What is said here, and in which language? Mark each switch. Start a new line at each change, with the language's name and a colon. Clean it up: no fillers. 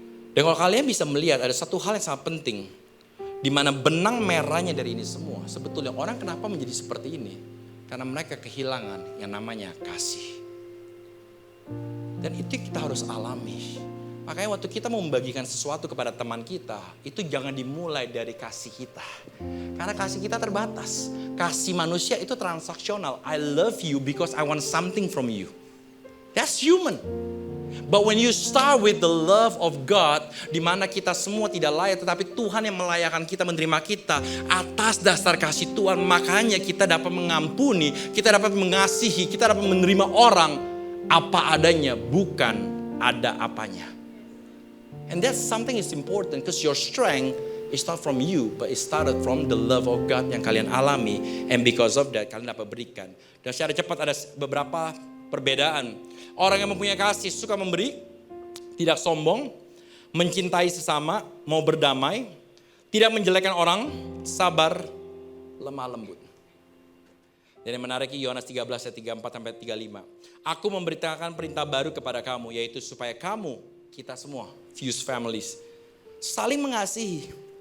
Indonesian: Dan kalau kalian bisa melihat ada satu hal yang sangat penting, di mana benang merahnya dari ini semua, sebetulnya orang kenapa menjadi seperti ini? Karena mereka kehilangan yang namanya kasih. Dan itu kita harus alami. Makanya waktu kita mau membagikan sesuatu kepada teman kita, itu jangan dimulai dari kasih kita. Karena kasih kita terbatas. Kasih manusia itu transaksional.
English: I love you because I want something from you. That's human. But when you start with the love of God,
Indonesian: di mana kita semua tidak layak, tetapi Tuhan yang melayakkan kita, menerima kita atas dasar kasih Tuhan, makanya kita dapat mengampuni, kita dapat mengasihi, kita dapat menerima orang apa adanya, bukan ada apanya.
English: And that's something is important because your strength is not from you, but it started from the love of God
Indonesian: yang kalian alami,
English: and because of that
Indonesian: kalian dapat berikan. Dan secara cepat ada beberapa perbedaan. Orang yang mempunyai kasih suka memberi, tidak sombong, mencintai sesama, mau berdamai, tidak menjelekkan orang, sabar, lemah lembut. Dan yang menarik Yohanes 13 ayat 34-35. Aku memberitakan perintah baru kepada kamu, yaitu supaya kamu, kita semua, Fuse families, saling mengasihi.